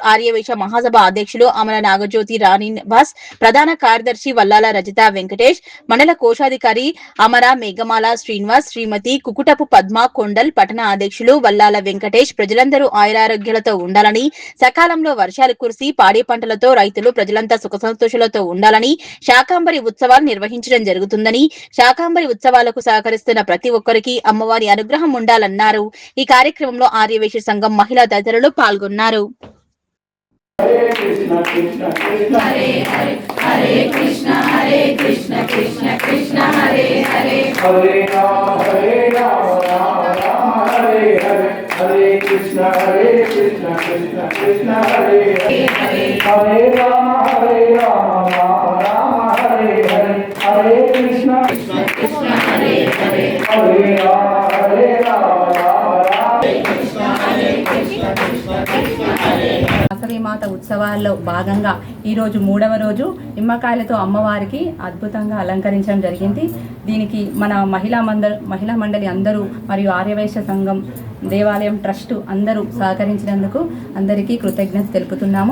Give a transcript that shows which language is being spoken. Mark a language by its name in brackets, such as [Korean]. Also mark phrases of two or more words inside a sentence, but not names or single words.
[Telugu] ఆర్యవైశ్య మహాసభ అధ్యక్షులు అమల నాగజ్యోతి రాణినివాస్, ప్రధాన కార్యదర్శి వల్లాల రజిత వెంకటేష్, మండల కోశాధికారి అమర మేఘమాల శ్రీనివాస్, శ్రీమతి కుకుటపు పద్మ కొండల్, పట్టణ అధ్యక్షులు వల్లాల వెంకటేష్ ప్రజలందరూ ఆయురారోగ్యాలతో ఉండాలని, సకాలంలో వర్షాలు కురిసి పాడి పంటలతో రైతులు ప్రజలంతా సుఖ సంతోషాలతో ఉండాలని శాకంబరి ఉత్సవాలు నిర్వహించడం జరుగుతుందని, శాకంబరి ఉత్సవాలకు సహకరిస్తున్న ప్రతి ఒక్కరికి అమ్మవారి అనుగ్రహం ఉండాలన్నారు. ఈ కార్యక్రమంలో ఆర్యవైశ్య సంఘం మహిళా తదితరులు పాల్గొన్నారు. [Sanskrit] हरे कृष्ण कृष्ण कृष्ण हरे हरे हरे कृष्ण कृष्ण कृष्ण हरे हरे हरे राम राम राम हरे हरे हरे कृष्ण कृष्ण कृष्ण हरे हरे हरे राम राम राम हरे हरे हरे कृष्ण कृष्ण हरे हरे हरे राम [Telugu] మాత ఉత్సవాల్లో భాగంగా ఈరోజు 3వ రోజు నిమ్మకాయలతో అమ్మవారికి అద్భుతంగా అలంకరించడం జరిగింది. దీనికి మన మహిళా మండలి అందరూ మరియు ఆర్యవైశ్య సంఘం దేవాలయం ట్రస్ట్ అందరూ సహకరించినందుకు అందరికీ కృతజ్ఞత తెలుపుతున్నాము.